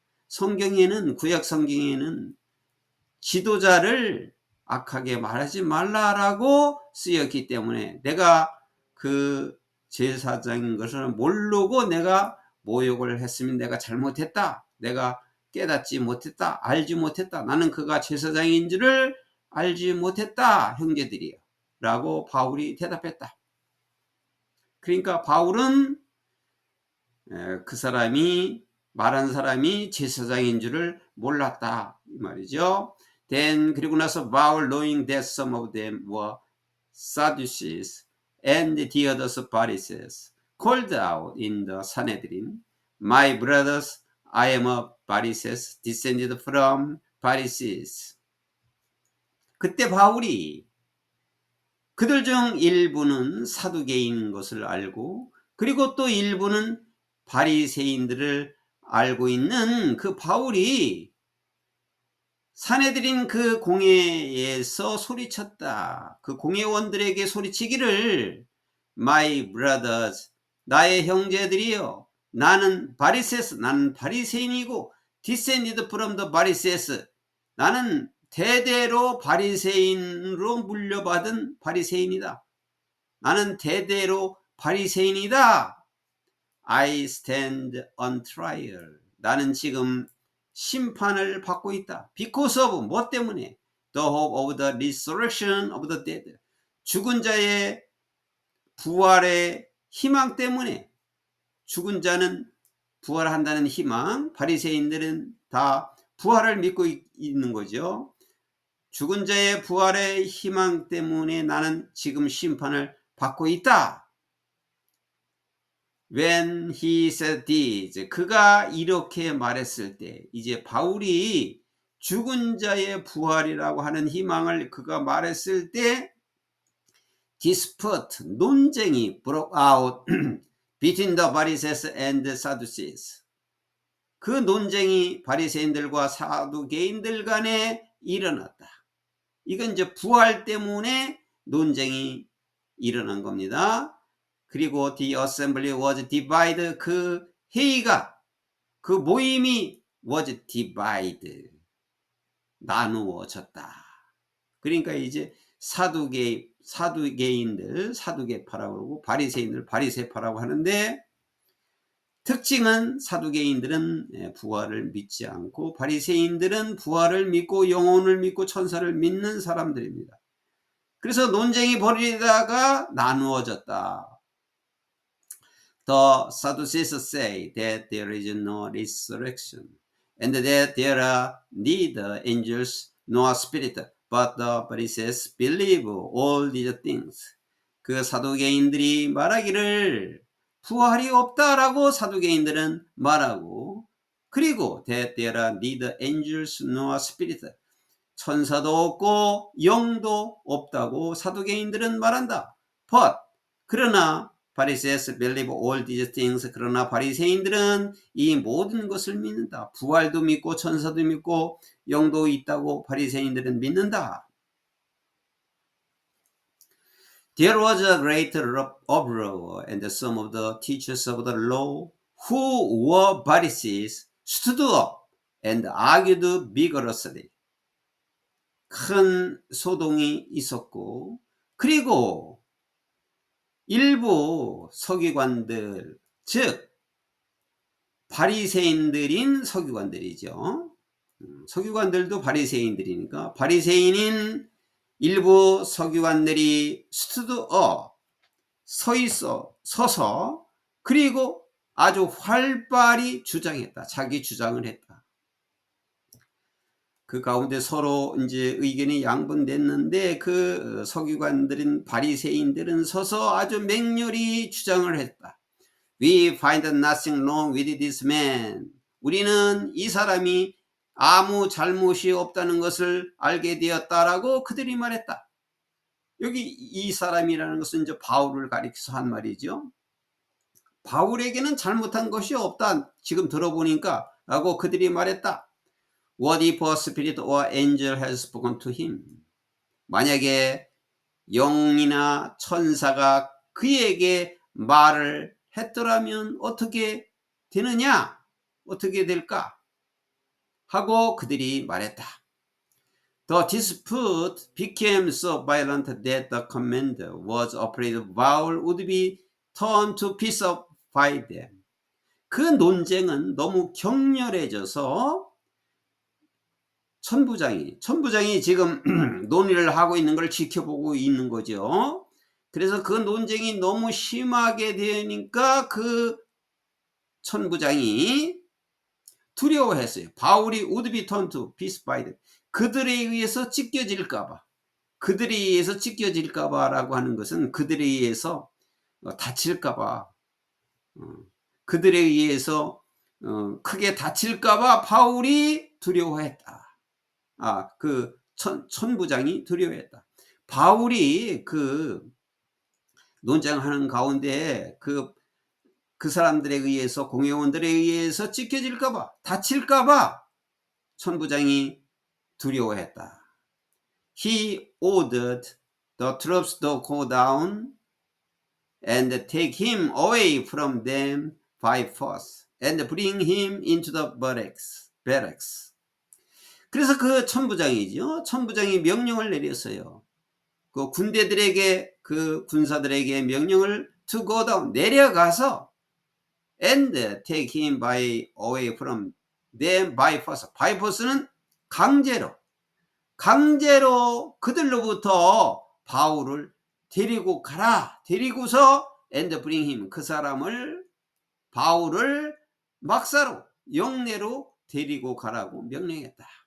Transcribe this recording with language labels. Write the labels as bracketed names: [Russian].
[Korean] 성경에는, 구약 성경에는 지도자를 악하게 말하지 말라라고 쓰였기 때문에 내가 그 제사장인 것을 모르고 내가 모욕을 했으면 내가 잘못했다, 내가 깨닫지 못했다, 알지 못했다, 나는 그가 제사장인 줄을 알지 못했다, 형제들이여 라고 바울이 대답했다. 그러니까 바울은 그 사람이, 말한 사람이 제사장인 줄을 몰랐다, 이 말이죠. [English] Then, [Korean] 그리고 나서 바울, [English] knowing that some of them were Sadducees and the others Pharisees, called out in the Sanhedrin, My brothers, I am a Pharisees, descended from Pharisees. [Korean] 그때 바울이 그들 중 일부는 사두개인인 것을 알고, 그리고 또 일부는 바리새인들을 알고 있는 그 바울이 산헤드린 그 공회에서 소리쳤다. 그 공회원들에게 소리치기를, [English] My brothers, [Korean] 나의 형제들이여, 나는 바리세스, 나는 바리새인이고, [English] descended from the Pharisees, [Korean] 나는 대대로 바리새인으로 물려받은 바리새인이다. 나는 대대로 바리새인이다. [English] I stand on trial, [Korean] 나는 지금 심판을 받고 있다. [English] Because of, [Korean] 뭐 때문에? [English] the hope of the resurrection of the dead. [Korean] 죽은 자의 부활의 희망 때문에, 죽은 자는 부활한다는 희망, 바리새인들은 다 부활을 믿고 있는 거죠. 죽은 자의 부활의 희망 때문에 나는 지금 심판을 받고 있다. [English] When he said this, [Korean] 그가 이렇게 말했을 때, 이제 바울이 죽은 자의 부활이라고 하는 희망을 그가 말했을 때 [English] dispute, [Korean] 논쟁이 [English] broke out between the Pharisees and the Sadducees. [Korean] 그 논쟁이 바리새인들과 사두개인들 간에 일어났다. 이건 이제 부활 때문에 논쟁이 일어난 겁니다. 그리고 [English] the assembly was divided. [Korean] 그 회의가, 그 모임이 [English] was divided. [Korean] 나누어졌다. 그러니까 이제 사두개인들, 사두개파라고 그러고 바리새인들, 바리새파라고 하는데, 특징은 사두개인들은 부활을 믿지 않고 바리새인들은 부활을 믿고 영혼을 믿고 천사를 믿는 사람들입니다. 그래서 논쟁이 벌이다가 나누어졌다. [English] The Sadducees say that there is no resurrection and that there are neither angels nor spirit, but the Pharisees believe all these things. [Korean] 그 사두개인들이 말하기를 부활이 없다라고 사두개인들은 말하고, 그리고 [English] that there are neither angels nor spirit, [Korean] 천사도 없고 영도 없다고 사두개인들은 말한다. [English] But, [Korean] 그러나 [English] Pharisees believe all these things. [Korean] 그러나 바리새인들은 이 모든 것을 믿는다. 부활도 믿고 천사도 믿고 영도 있다고 바리새인들은 믿는다. [English] There was a great uproar, and some of the teachers of the law, who were Pharisees, stood up and argued vigorously. [Korean] 큰 소동이 있었고, 그리고 일부 서기관들, 즉 바리새인들인 서기관들이죠. 서기관들도 바리새인들이니까 바리새인인 일부 서기관들이 스투드업, 서서, 그리고 아주 활발히 주장했다. 자기 주장을 했다. 그 가운데 서로 이제 의견이 양분됐는데, 그 서기관들인 바리새인들은 서서 아주 맹렬히 주장을 했다. [English] We find nothing wrong with this man. [Korean] 우리는 이 사람이 아무 잘못이 없다는 것을 알게 되었다라고 그들이 말했다. 여기 이 사람이라는 것은 이제 바울을 가리켜서 한 말이죠. 바울에게는 잘못한 것이 없다. 지금 들어보니까 라고 그들이 말했다. [English] What if a spirit or angel has spoken to him? [Korean] 만약에 영이나 천사가 그에게 말을 했더라면 어떻게 되느냐? 어떻게 될까? 하고 그들이 말했다. [English] The dispute became so violent that the commander was afraid Paul would be turned to pieces by them. [Korean] 그 논쟁은 너무 격렬해져서 천부장이 지금 논의를 하고 있는 걸 지켜보고 있는 거죠. 그래서 그 논쟁이 너무 심하게 되니까 그 천부장이 두려워했어요. 바울이 [English] would be turned to pieces by them. [Korean] 그들에 의해서 찢겨질까봐. 그들에 의해서 찢겨질까봐라고 하는 것은 그들에 의해서 다칠까봐. 그들에 의해서 크게 다칠까봐 바울이 두려워했다. 그 천부장이 두려워했다. 바울이 그 논쟁하는 가운데 그 사람들에 의해서, 공회원들에 의해서 찢겨질까봐, 다칠까봐 천부장이 두려워했다. [English] He ordered the troops to go down and take him away from them by force and bring him into the barracks. [Korean] 그래서 그 천부장이죠. 천부장이 명령을 내렸어요. 그 군대들에게, 그 군사들에게 명령을 [English] to go down, [Korean] 내려가서 [English] and take him away from them by force. by force는 [Korean] 강제로, 강제로 그들로부터 바울을 데리고 가라. 데리고서 [English] and bring him, [Korean] 그 사람을, 바울을 막사로, 영내로 데리고 가라고 명령했다.